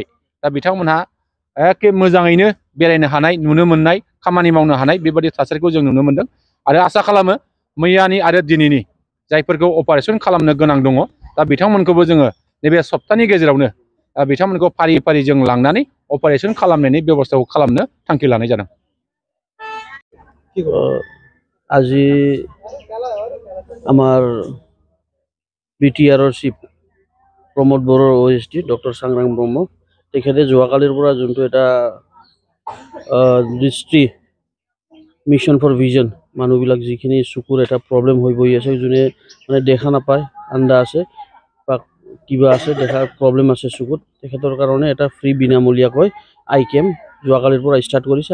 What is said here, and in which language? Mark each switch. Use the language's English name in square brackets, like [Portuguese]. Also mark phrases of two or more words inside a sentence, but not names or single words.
[Bodo] दा बिथांमोनहा एखे मोजाङैनो बेरायनो हानाय, नुनो मोननाय, खामानि मावनो हानाय बेबादि थासारिखौ जों नुनो मोनदों आरो आसा खालामो मैयानि आरो दिनैनि जायफोरखौ अपारेसन खालामनो गोनां दङ दा बिथांमोनखौबो जोङो नैबे सप्तानि गेजेरावनो बिथांमोनखौ फारि फारि जों लांनानै अपारेसन खालामनायनि बेब'स्थाखौ खालामनो थांखि लानाय जादों। [Assamese] আজি আমাৰ বিটিআৰৰ চিফ প্ৰমোদ বড়োৰ OSD ডক্টৰ सांग्रां ব্ৰহ্ম তেখেতে যোৱাকালিৰ পৰা যোনটো এটা দৃষ্টি মিছন ফৰ ভিজন মানুহবিলাক যিখিনি চকুৰ এটা প্ৰব্লেম হৈ বহি আছে, যোনে মানে দেখা নাপায়, আন্দা আছে বা কিবা আছে, দেখাৰ প্ৰব্লেম আছে চকুত, তেখেতৰ কাৰণে এটা ফ্ৰী বিনামূলীয়াকৈ [English] eye camp [Assamese] যোৱাকালিৰ পৰা ষ্টাৰ্ট কৰিছে।